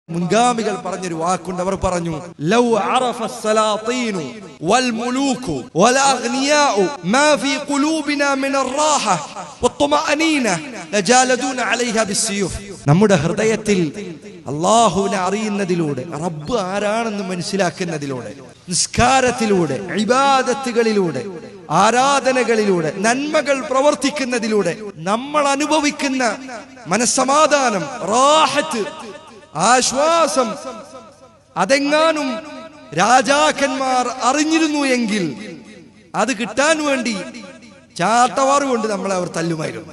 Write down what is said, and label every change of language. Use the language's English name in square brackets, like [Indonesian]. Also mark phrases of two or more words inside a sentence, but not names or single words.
[Malayalam] മുൻഗാമികൾ പറഞ്ഞൊരു വാക്കുണ്ട്. അവർ പറഞ്ഞു, [Arabic] لو عرف السلاطين والملوك والاغنياء ما في قلوبنا من الراحه والطمأنينه لجالدون عليها بالسيوف. [Malayalam] നമ്മുടെ ഹൃദയത്തിൽ അല്ലാഹുവിനെ അറിയുന്നതിലൂടെ, റബ്ബ് ആരാണെന്ന് മനസ്സിലാക്കുന്നതിലൂടെ, നിസ്കാരത്തിലൂടെ, ഇബാദത്തുകളിലൂടെ, ആരാധനകളിലൂടെ, നന്മകൾ പ്രവർത്തിക്കുന്നതിലൂടെ നമ്മൾ അനുഭവിക്കുന്ന മനസ്സമാധാനം, റാഹത്ത്, ആശ്വാസം അതെങ്ങാനും രാജാക്കന്മാർ അറിഞ്ഞിരുന്നു എങ്കിൽ അത് കിട്ടാൻ വേണ്ടി ചാട്ടവാറ് കൊണ്ട് നമ്മളെ അവർ തല്ലുമായിരുന്നു.